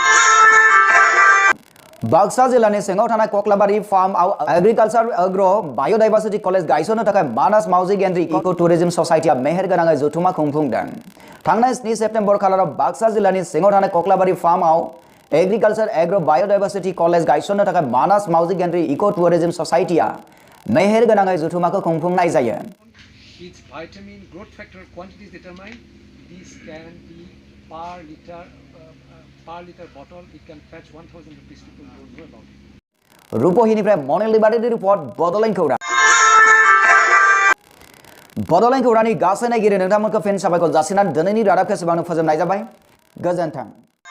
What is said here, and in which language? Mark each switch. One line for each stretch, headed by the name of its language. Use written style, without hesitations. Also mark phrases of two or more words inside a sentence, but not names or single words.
Bodo: बाक्सा जिल्लानि सिङाव थानाय कक्लाबारि फार्मआव एग्रिकालचार एग्र बाय'डाइभार्सिटी कलेज गायसननो थाखाय मानास मावजि गेन्द्रि इको टुरिज्म ससाइटिया मेहेरगोनाङै जथुमा खुंफुंदों थांनाय 7 सेप्तेम्बर खालाराव बाक्सा जिल्लानि सिङाव थानाय कक्लाबारि फार्मआव एग्रिकालचार एग्र बाय'डाइभार्सिटी कलेज गायसननो थाखाय मानास मावजि गेन्द्रि इको टुरिज्म ससाइटिया मेहेरगोनाङै जथुमाखौ खुंफुंनाय जायो
English: Its vitamin growth factor quantity is determined. This can be per liter bottle. It can fetch 1,000 rupees. People don't know about it.
Bodo: रुपहिनिफ्राय मनिल दैमारिनि रिपर्ट बड'लेण्ड खौरां बड'लेण्ड खौरांनि गासै नायगिरि नोंथांमोनखौ फिन साबायखर जासिनानै दिनैनि रादाबखौ एसेबांनो फोजोबनाय जाबाय गोजोन्थों